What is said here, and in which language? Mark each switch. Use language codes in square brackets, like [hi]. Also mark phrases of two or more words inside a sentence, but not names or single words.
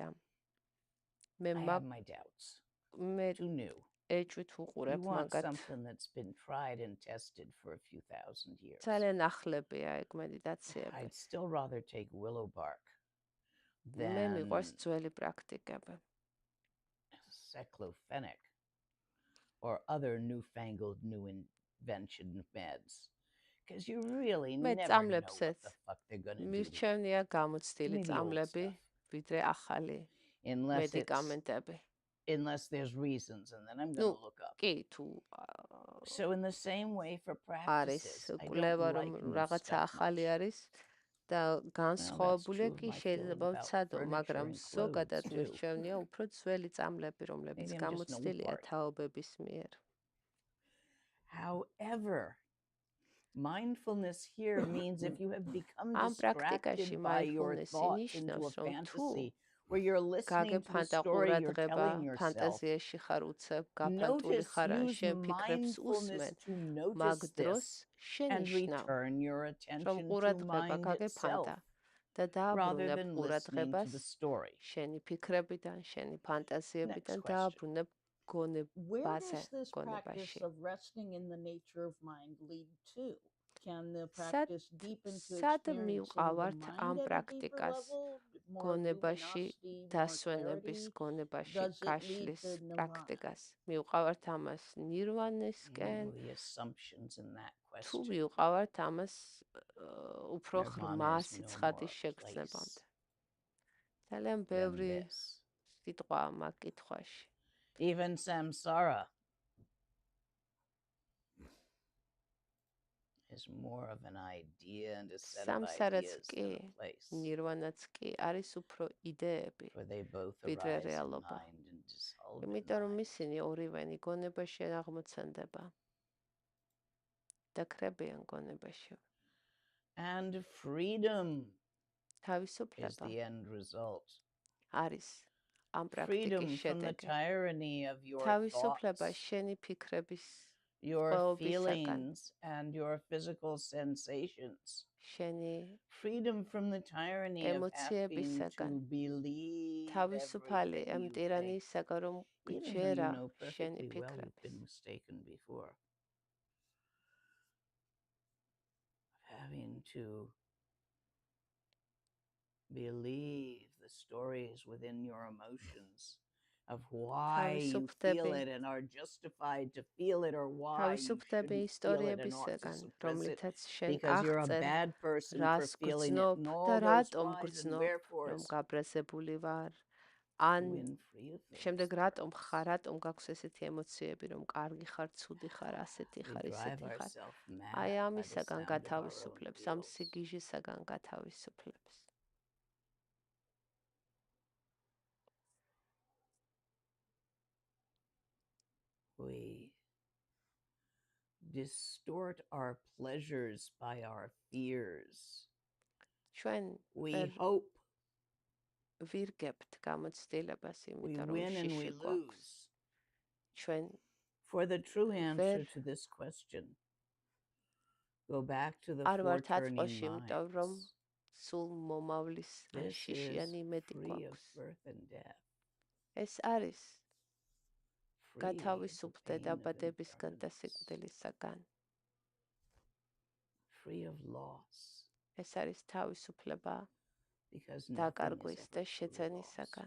[ka] მე ეჭვით უყურებ მაგათ. ძალიან ახლებია ეგ მედიტაციები. მე მიყვარს ძველი პრაქტიკები. [en] or other newfangled new invention meds. Because you really never know what the fuck they're going to do. [ka] მირჩევნია გამოცდილი წამლები, ვიდრე ახალი მედიკამენტები. [en] Unless there's reasons, and then I'm going to look up. So in the same way for practices, I don't like new stuff much. [ka] და განსხვავებულია კი შეიძლება ვცადო, მაგრამ ზოგადად მირჩევნია უფრო ძველი წამლები, რომლებიც გამოცდილია თაობების მიერ. [en] However, mindfulness here means if you have become distracted by your thoughts into a fantasy where you're listening to the story you're telling yourself, notice, use mindfulness to notice this and return your attention to mind itself rather than listening to the story. Where does this practice of resting in the nature of mind lead to? Can the practice deepen to experiencing the mind at a deeper level? [ka] გონებაში დასვენების გონებაში გაშლის პრაქტიკას მიუყავართ ამას ნირვანისკენ თუ მიუყავართ ამას უფრო ღრმა სიცხადის შეგრძნებამდე ძალიან ბევრი სიტყვა მაგ კითხვაში [en] even samsara is more of an idea and a set of ideas than a place. [ka] ნირვანაც კი არის უფრო იდეები. [en] For they both arise in mind and dissolve in [ka] იმიტომ რომ ისინი ორივენი გონებაში აღმოცენდება. დაკრებიან გონებაში. [en] And freedom [ka] თავისუფლება [en] is the end result. [ka] არის ამ პრაქტიკის შედეგი. თავისუფლება შენი ფიქრების [en] your feelings and your physical sensations. Freedom from the tyranny of having to believe [ka] თავისუფალი ამ ტირანიისაგან რომ გჯერა შენი ფიქრები. [en] Been mistaken before. Having to believe the stories within your emotions. Of why you feel it and are justified to feel it or why you shouldn't feel it and ought to suppress it because you're a bad person for feeling it and all those whys and wherefores. [ka] ან შემდეგ რატომ გაქვს ესეთი ემოციები რომ კარგი ხარ, ცუდი ხარ, ასეთი ხარ, ისეთი ხარ. აი ამისაგან გათავისუფლებს, ამ სიგიჟისაგან გათავისუფლებს. [en] We distort our pleasures by our fears. We hope. [ka] ვირგებთ გამოცდილებას, იმიტომ რომ [en] we win and we lose. [ka] ჩვენ [en] For the true answer to this question, go back to the four turning minds. [ka] სულ მომავლის შიშიანი იმედი გვაქვს. ეს არის გათავისუფლდე დაბადებისგან და სიკვდილისაგან. ეს არის თავისუფლება დაკარგვის და შეძენისაგან.